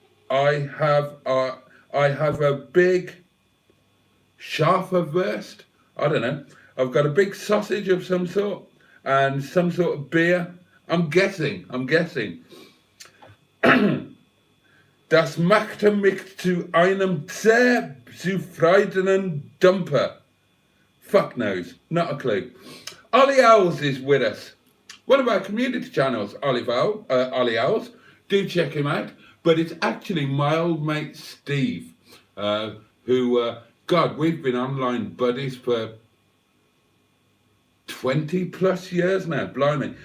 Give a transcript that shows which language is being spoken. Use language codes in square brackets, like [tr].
[en] I have a big [de] scharfe Wurst. [en] I don't know. I've got a big sausage of some sort and some sort of beer. I'm guessing. [de] Das machte mich zu einem sehr zufriedenen Dumper. [en] Fuck knows, not a clue. Ollie Owls is with us. One of our community channels, Ollie Owls. Do check him out. But it's actually my old mate Steve, who, God, we've been online buddies for 20 plus years now, blimey.